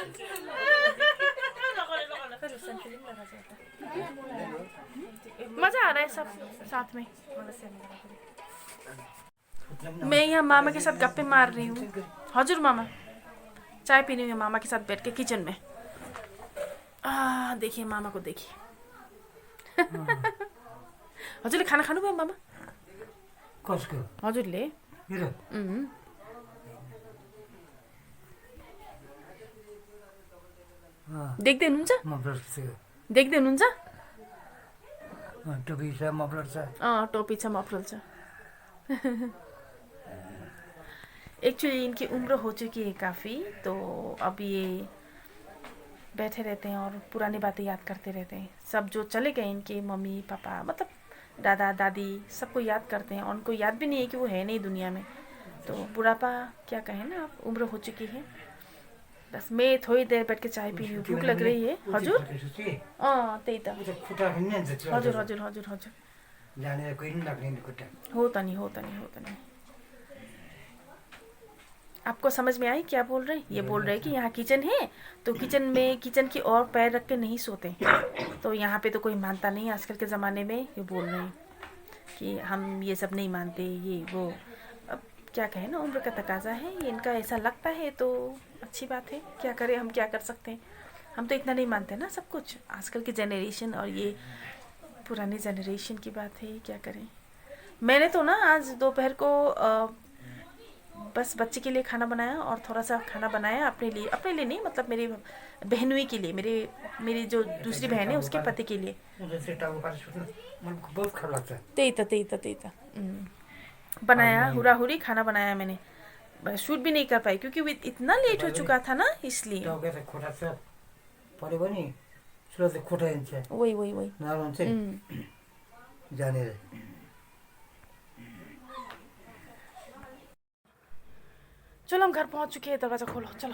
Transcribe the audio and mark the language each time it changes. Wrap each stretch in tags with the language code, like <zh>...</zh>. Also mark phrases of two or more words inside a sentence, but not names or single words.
<hi>मजा आ रहा है सब साथ में। मैं यहाँ मामा के साथ गप्पे मार रही हूँ। हजुर मामा, चाय पीने में मामा के साथ बैठ के किचन में। देखिए मामा को देखिए।</hi> <ne>हजुरले खाना खानुभयो मामा? कसको हजुरले? मेरो देख्दै हुनुहुन्छ? मफलर छ देख्दै हुनुहुन्छ? टोपी छ मफलर छ टोपी छ मफलर छ।</ne> <hi>एक्चुअली इनकी उम्र हो चुकी है काफ़ी, तो अब ये बैठे रहते हैं और पुरानी बातें याद करते रहते हैं। सब जो चले गए इनके मम्मी पापा, मतलब दादा दादी, सबको याद करते हैं। और उनको याद भी नहीं है कि वो है नहीं दुनिया में। तो बुढ़ापा क्या कहें ना, अब उम्र हो चुकी है। बस मैं थोड़ी देर बैठ के चाय पी रही हूँ, भूख लग रही है।</hi> <ne>हजुर? त्यही त। हजुर हजुर हजुर हजुर। जानेर कोही पनि लाग्दैन खुट्टा। हो त नि, हो त नि, हो त नि।</ne> <hi>आपको समझ में आई क्या बोल रहे हैं? ये बोल रहे हैं कि यहाँ किचन है, तो किचन में, किचन की ओर पैर रख के नहीं सोते। तो यहाँ पे तो कोई मानता नहीं आजकल के ज़माने में। ये बोल रहे हैं कि हम ये सब नहीं मानते, ये वो। अब क्या कहें ना, उम्र का तकाजा है, ये इनका ऐसा लगता है तो अच्छी बात है। क्या करें, हम क्या कर सकते हैं? हम तो इतना नहीं मानते ना सब कुछ। आजकल की जनरेशन और ये पुरानी जनरेशन की बात है, क्या करें। मैंने तो ना आज दोपहर को बस बच्चे के लिए खाना बनाया और थोड़ा सा खाना बनाया अपने लिए नहीं, मतलब मेरे बहनोई के लिए, मेरी जो दूसरी बहन है उसके पति के लिए।</hi> <ne>त्यही त</ne> <hi>बनाया,</hi> <ne>हुरा हुरी</ne> <hi>खाना बनाया मैंने। शूट भी नहीं कर पाई क्योंकि इतना लेट हो चुका था ना, इसलिए। वही</hi> <ne>जानेर</ne> <hi>चलो हम घर पहुंच चुके हैं। दरवाज़ा खोलो, चलो।</hi>